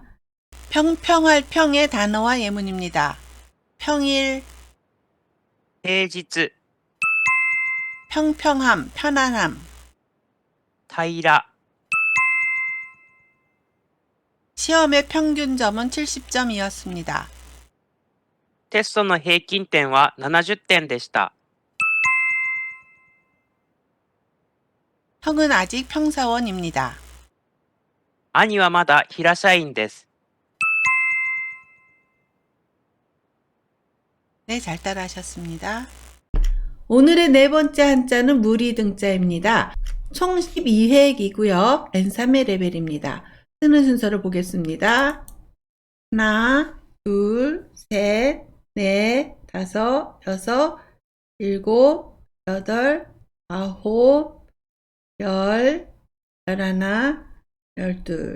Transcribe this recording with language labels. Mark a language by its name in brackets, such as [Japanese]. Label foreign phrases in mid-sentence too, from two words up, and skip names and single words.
[Korean] 평평할 평의 단어와 예문입니다. 평일, [Japanese] 平日、 [Korean] 평평함, 편안함, [Japanese] 平ら、 [Korean] 시험의 평균점은 70점이었습니다. [Japanese] テストの平均点は70点でした。 [Korean] 형은 아직 평사원입니다. [Japanese] 兄はまだ平社員です。 [Korean] 네, 잘 따라하셨습니다. 오늘의 네 번째 한자는 무리등자입니다. 총 12회이고요. N3회 레벨입니다. 쓰는 순서를 보겠습니다. 하나, 둘, 셋, 넷, 다섯, 여섯, 일곱, 여덟, 아홉, 열, 열하나, 열둘.